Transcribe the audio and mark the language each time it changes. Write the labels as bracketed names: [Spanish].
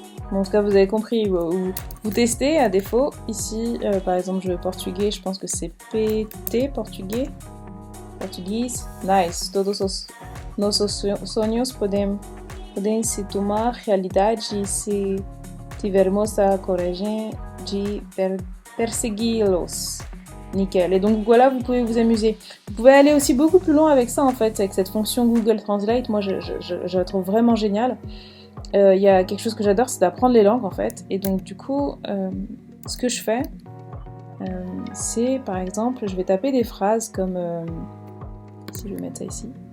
[French] Bon, en tout cas, vous avez compris, vous testez à défaut. Ici, par exemple, je veux portugais, je pense que c'est PT, portugais. [English] Portuguese, nice. [Portuguese] Todos os nossos sonhos podem podem se tomar realidade se tivermos a coragem de persegui-los. [French] Nickel. Et donc voilà, vous pouvez vous amuser. Vous pouvez aller aussi beaucoup plus loin avec ça en fait, avec cette fonction Google Translate. Moi, je la trouve vraiment géniale. Il y a quelque chose que j'adore, c'est d'apprendre les langues en fait. Et donc du coup, ce que je fais, c'est par exemple, je vais taper des phrases comme... si je vais mettre ça ici.